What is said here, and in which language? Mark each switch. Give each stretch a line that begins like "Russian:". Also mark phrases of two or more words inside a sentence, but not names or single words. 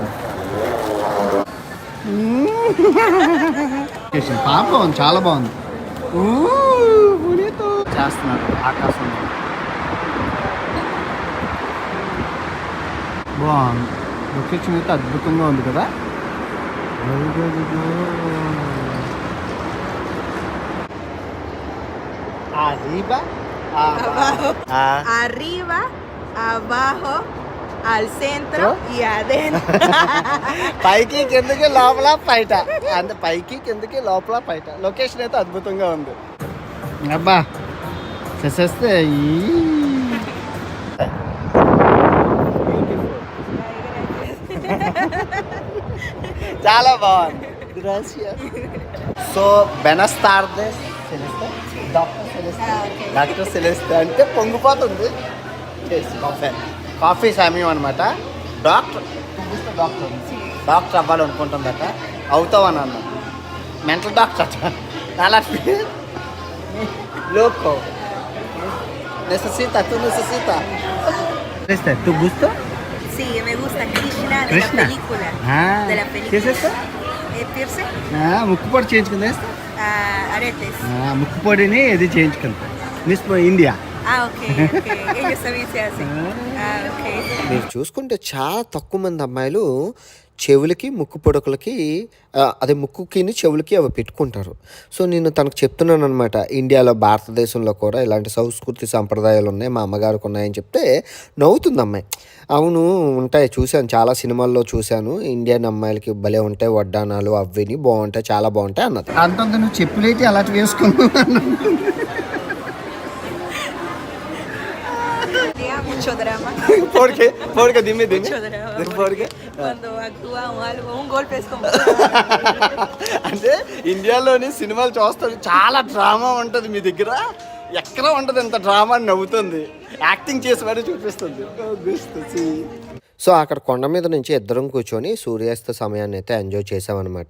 Telugu: పాప బాగుంది, చాలా బాగుంది. చేస్తున్నారు ఆకాశం, బాగుంది లొకేషన్ అయితే అద్భుతంగా ఉంది కదా.
Spanish: Arriba, abajo, al centro y adentro.
Telugu: పైకి కిందకి లోపల బయట, అంటే పైకి కిందకి లోపల బయట. లొకేషన్ అయితే అద్భుతంగా ఉంది. అబ్బా చేసేస్తే చాలా బాగుంది. సో
Spanish: buenas tardes doctor Celeste
Telugu: అంటే పొంగిపోతుంది. కాఫీ సమయం అనమాట. డాక్టర్ అవ్వాలనుకుంటుందట, అవుతావని అన్న.
English: mental doctor
Telugu: చాలా
Spanish: loco necesita. ¿Tú gusto? Sí, me gusta Krishna de la película. De la película. ¿Qué es esto? Piercing.
Telugu: ముక్కుపొడి చేయించుకుందా?
Spanish: Aretes.
Telugu: ముక్కుపొడిని ఇది చేయించుకుంటా.
English: Miss India.
Spanish: Ah, ok. Ellos también se hacen. Ah, ok.
Telugu: మీరు చూసుకుంటే చాలా తక్కువ మంది అమ్మాయిలు చెవులకి ముక్కు పొడకలకి అదే ముక్కుకిని చెవులకి అవి పెట్టుకుంటారు. సో నేను తనకు చెప్తున్నాను అనమాట, ఇండియాలో భారతదేశంలో కూడా ఇలాంటి సంస్కృతి సంప్రదాయాలు ఉన్నాయి, మా అమ్మగారికి ఉన్నాయని చెప్తే నవ్వుతుంది అమ్మాయి. అవును ఉంటాయి, చూశాను, చాలా సినిమాల్లో చూశాను, ఇండియన్ అమ్మాయిలకి భలే ఉంటాయి వడ్డానాలు అవిని బాగుంటాయి, చాలా బాగుంటాయి అన్నది. అంతంత నువ్వు చెప్పులేటి అలాంటి వేసుకున్నాను.
Spanish: Mucho drama. Porque dime. Mucho drama. Porque Cuando actúa o algo, un golpe es como.
Telugu: అంటే ఇండియాలోని సినిమాలు చూస్తారు, చాలా డ్రామా ఉంటుంది, మీ దగ్గర ఎక్కడ ఉంటుంది ఇంత డ్రామా అని నవ్వుతుంది, యాక్టింగ్ చేసి మరీ చూపిస్తుంది. సో అక్కడ కొండ మీద నుంచి ఇద్దరం కూర్చొని సూర్యాస్త సమయాన్ని అయితే ఎంజాయ్ చేసామన్నమాట.